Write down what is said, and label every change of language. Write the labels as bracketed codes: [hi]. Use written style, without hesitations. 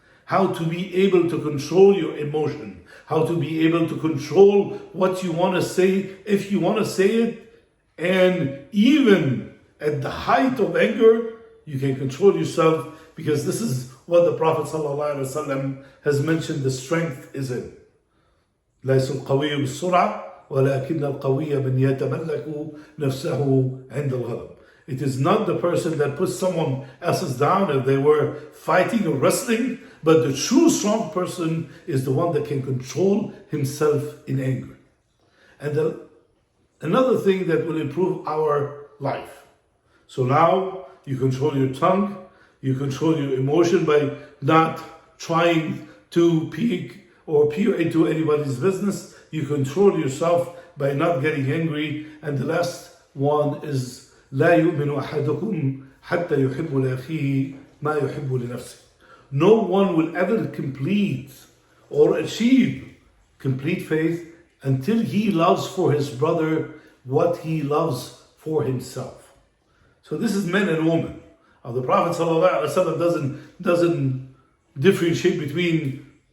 [en] How to be able to control your emotion. How to be able to control what you want to say, if you want to say it. And even at the height of anger, you can control yourself, because this is what the Prophet ﷺ has mentioned the strength is in. [ar] ليس القوي بالسرعة ولكن القوي من يتملك نفسه عند الغضب. [en] It is not the person that puts someone else's down if they were fighting or wrestling, but the true strong person is the one that can control himself in anger. And another thing that will improve our life. So now you control your tongue, you control your emotion by not trying to peek or peer into anybody's business. You control yourself by not getting angry. And the last one is [ar] لا يؤمن أحدكم حتى يحب لأخيه ما يحب لنفسه. [en] No one will ever complete or achieve complete faith until he loves for his brother what he loves for himself. So this is men and women. The Prophet ﷺ doesn't differentiate between